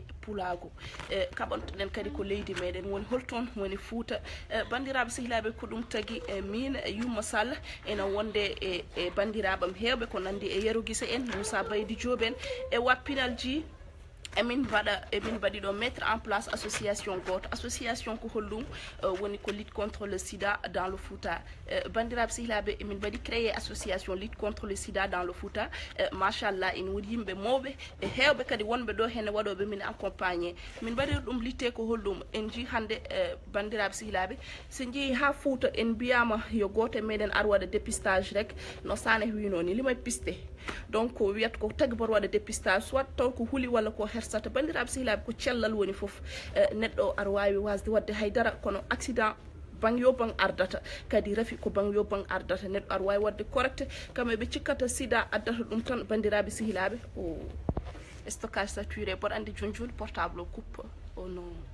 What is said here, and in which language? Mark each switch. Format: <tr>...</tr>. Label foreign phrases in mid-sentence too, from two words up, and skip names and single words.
<ff>pulago kaɓontoɗen kadi ko leydi meɗen woni holton woni Fouta bandiraɓe sihlaɓe ko ɗum tagui min Yumma Sall ena wonde e bandiraɓam hewɓe ko nandi e Yero Guisse en Moussa Baydi Diop en e wappinal ji emin mbaɗi ɗo</ff> <fr>mettre en place</fr> <ff>association goto association ko hollum woni ko</ff> <fr>lutte contre le sida dans le Fouta</fr> <ff>bandiraɓe sihlaɓe emin mbaɗi</ff> <fr>créé association lutte contre le sida dans le Fouta</fr> <ff>machallah en woni yimɓe mawɓe e hewɓe kadi wonɓe ɗo henne waɗoɓe min accompagné min mbaɗiri ɗum lutte ko hollum en jii hande bandiraɓe sihlaɓe so jeeyi ha Fouta en mbiyama yo goto e meɗen ar waɗa dépistage rek no Sane wino ni limay piste donc wiyata ko tagui mboɗo waɗa dépistage soit taw ko huuli walla ko hersata bandiraɓe sihlaɓe ko cellal woni foof neɗɗo ar wawi wasde wadde haydara kono accident bangyo bang ardata kadi rafi ko bangyo bang ardata neɗɗo ar wawi wadde correcte kamɓe ɓe cikkata sida addata ɗum tan bandiraɓe sihlaɓe o</ff> <fr>stockage saturé</fr> <ff>mboɗo andi joni portable o coupe o non</ff>